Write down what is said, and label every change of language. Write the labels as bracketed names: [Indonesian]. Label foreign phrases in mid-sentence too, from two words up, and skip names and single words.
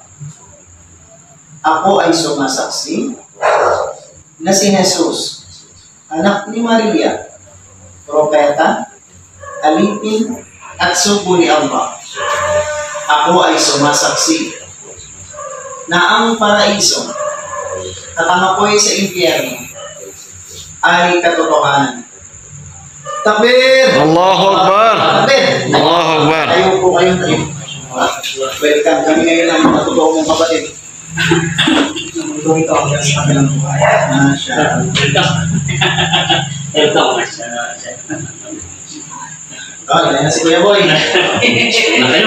[Filipino] Ako ay sumasaksi na si Jesus, anak ni Maria, propeta, alipin at sugo ni Allah. Ako ay sumasaksi na ang paraiso katamapoy sa impyerno ay katotohanan. [Arabic] Takbir! Allahu Akbar! Takbir! Allahu Akbar! [Filipino] Tayo po kayong tayo. Welcome kami ngayon ang mga totoo mong kapatid. Ito ang sa kabilang buhay. Masya. Ganyan na si Kuya Boy. Na kayo.